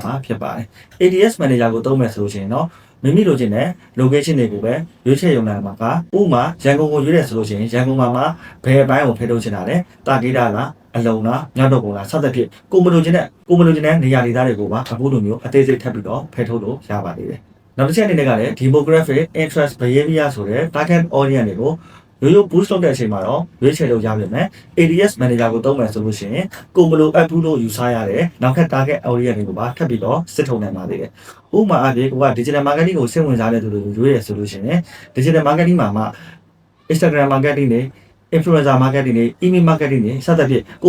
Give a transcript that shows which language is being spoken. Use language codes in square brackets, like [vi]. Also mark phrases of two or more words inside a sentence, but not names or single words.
[my] မှာဖြစ်ပါတယ် [en] ADS manager [my] ကိုသုံးမယ်ဆိုလို့ရှိရင်တော့မိမိလိုချင်တဲ့ location တွေကိုပဲရွေးချယ်ရုံနဲ့မှာကဥပမာရန်ကုန်ကိုရွေးတယ်ဆိုလို့ရှိရင်ရန်ကုန်မှာဘယ်အပိုင်းကိုဖယ်ထုတ်ချင်တာလဲတာ ဂိတာလားအလုံးလားညတော့ကုန်လားစသဖြင့်ကိုမလိုချင်တဲ့နေရာဒေသတွေကိုပါအခုလိုမျိုးအသေးစိတ်ထပ်ပြီးတော့ဖယ် ထုတ်လို့ရပါသေးတယ်နောက်တစ်ချက်အနေနဲ့ကလည်း [en] demographic interest behavior [my] ဆိုတဲ့ [en] target audience [my] တွေကိုရိုးရိုး boost လုပ်တဲ့အချိန်မှာတော့ရွေးချယ်လို့ရပါမယ် [en] ADS manager [my] ကိုသုံးမယ်ဆိုလို့ရှိရင်ကိုမလိုအပ်ဘူးလို့ယူဆရတဲ့နောက်ထပ် [en] target audience [my] တွေကိုပါထပ်ပြီးတော့စစ်ထုံနိုင်ပါသေးတယ်ဥပမာအဖြစ်ကိုက [en] digital marketing [my] ကိုစိတ်ဝင်စားတဲ့သူတွေကိုရွေးရဆိုလို့ရှိရင် [en] digital marketing [my] မှာမှ [en] Instagram marketing [my] တွေ [en] influencer marketing [my] တွေ [en] email marketing [my] တွေစသဖြင့်ကို